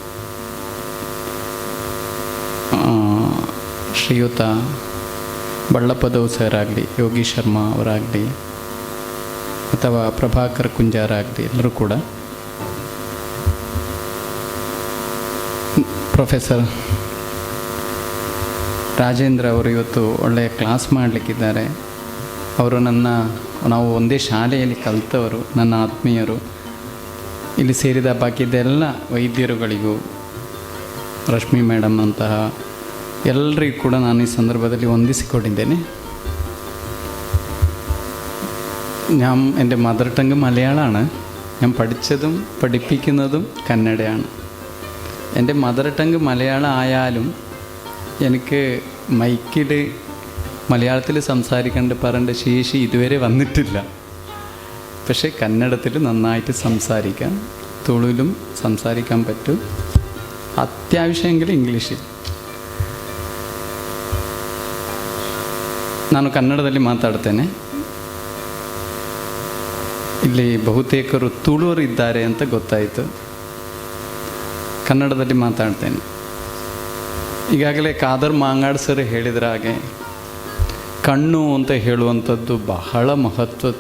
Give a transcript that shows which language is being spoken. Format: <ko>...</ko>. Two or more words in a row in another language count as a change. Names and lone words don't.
<kn>ಶ್ರೀಯುತ ಬಳ್ಳಪ್ಪದವ್ ಸರ್ ಆಗಲಿ, ಯೋಗಿ ಶರ್ಮಾ ಅವರಾಗಲಿ ಅಥವಾ ಪ್ರಭಾಕರ್ ಕುಂಜಾರ ಆಗಲಿ, ಎಲ್ಲರೂ ಕೂಡ ಪ್ರೊಫೆಸರ್ ರಾಜೇಂದ್ರ ಅವರು ಇವತ್ತು ಒಳ್ಳೆಯ ಕ್ಲಾಸ್ ಮಾಡಲಿಕ್ಕಿದ್ದಾರೆ. ಅವರು ನಾವು ಒಂದೇ ಶಾಲೆಯಲ್ಲಿ ಕಲಿತವರು, ನನ್ನ ಆತ್ಮೀಯರು. ಇಲ್ಲಿ ಸೇರಿದ ಬಾಕಿದ್ದೆಲ್ಲ ವೈದ್ಯರುಗಳಿಗೂ, ರಶ್ಮಿ ಮೇಡಮ್ ಅಂತಹ ಎಲ್ಲರಿಗೂ ಕೂಡ ನಾನು ಈ ಸಂದರ್ಭದಲ್ಲಿ ವಂದಿಸಿಕೊಂಡಿದ್ದೇನೆ.</kn> <ml>എൻ്റെ</ml> <en>mother tongue</en> <ml>മലയാളമാണ്. ഞാൻ പഠിച്ചതും പഠിപ്പിക്കുന്നതും കന്നഡയാണ്. എൻ്റെ</ml> <en>mother tongue</en> <ml>മലയാളം ആയാലും എനിക്ക് മൈക്കിൽ മലയാളത്തിൽ പറയേണ്ട ശേഷി ഇതുവരെ വന്നിട്ടില്ല. പക്ഷേ കന്നഡത്തിൽ നന്നായിട്ട് സംസാരിക്കാം, തുളുവിലും സംസാരിക്കാൻ പറ്റും, അത്യാവശ്യമെങ്കിൽ ഇംഗ്ലീഷിൽ.</ml> <kn>ನಾನು ಕನ್ನಡದಲ್ಲಿ ಮಾತಾಡ್ತೇನೆ. ಇಲ್ಲಿ ಬಹುತೇಕರು ತುಳುವರು ಇದ್ದಾರೆ ಅಂತ ಗೊತ್ತಾಯಿತು. ಕನ್ನಡದಲ್ಲಿ ಮಾತಾಡ್ತೇನೆ. ಈಗಾಗಲೇ ಖಾದರ್ ಮಾಂಗಾಡ್ ಸರ್ ಹೇಳಿದ್ರ ಹಾಗೆ ಕಣ್ಣು ಅಂತ ಹೇಳುವಂಥದ್ದು ಬಹಳ ಮಹತ್ವದ್ದು.</kn>